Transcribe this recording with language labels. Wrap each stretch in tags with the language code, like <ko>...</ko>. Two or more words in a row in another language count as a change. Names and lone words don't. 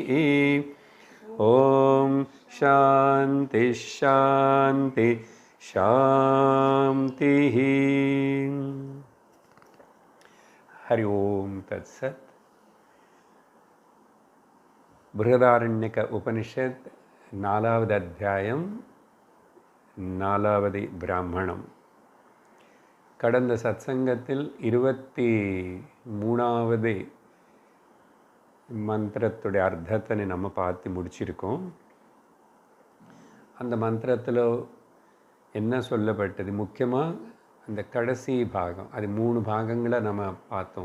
<sa>ॐ शान्ति शान्ति शान्तिः। हरि ओं तत्सत्। बृहदारण्यक उपनिषत् नालावद् अध्यायं नालावद् ब्राह्मणं।</sa> <ta>கடந்த சத்சங்கத்தில் 23வது மந்திரத்துடைய அர்த்தத்தை நம்ம பார்த்து முடிச்சிருக்கோம். அந்த மந்திரத்தில் என்ன சொல்லப்பட்டது, முக்கியமாக அந்த கடைசி பாகம், அது 3 பாகங்களை நம்ம பார்த்தோம்.</ta>